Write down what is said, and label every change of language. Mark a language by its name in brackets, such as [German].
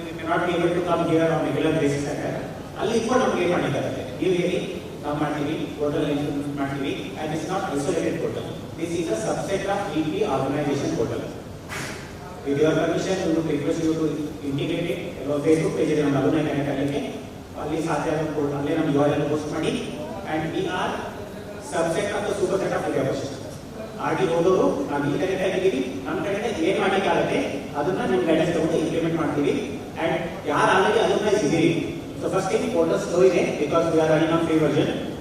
[English] not be able to come here on regular basis [Kannada] ಅಲ್ಲಿ ಇಟ್ಕೊಂಡು ನಮ್ಗೆ ಏನು ಮಾಡಲಿಕ್ಕಾಗುತ್ತೆ. ನೀವು ಹೇಳಿ ನಾವು ಮಾಡ್ತೀವಿ, ಪೋರ್ಟಲ್ ಇಂಪ್ಲಿಮೆಂಟ್ ಮಾಡ್ತೀವಿ. [English] And it's not isolated portal. This is a subset of VP organization portal. With your permission, we would request you to integrate it. Facebook page is on alumni connect [Hindi] करके [Kannada] ಅಲ್ಲಿ ಸಾಧ್ಯ ಆದ portal ಅಲ್ಲಿ ನಮ್ಮ URL post ಮಾಡಿ. [English] and we are subset of the superset of Vidya Poshan. [Kannada] ಆಗಿ ಹೋದವರು ನಾವು ಈ ಕಡೆ ಇದ್ದೀವಿ, ನಮ್ಮ ಕಡೆಯಿಂದ ಏನು ಮಾಡಲಿಕ್ಕಾಗುತ್ತೆ ಅದನ್ನ ನಿಮ್ಮ ಗೈಡೆನ್ಸ್ ತಗೊಂಡು ಇಂಪ್ಲಿಮೆಂಟ್ ಮಾಡ್ತೀವಿ. [English] and [Kannada] ಯಾರು ಆಲ್ರೆಡಿ ಅಲುಮ್ನೈ ಇದ್ದೀರಿ, [English] So first thing portal slow ಇದೆ because we are running on free version.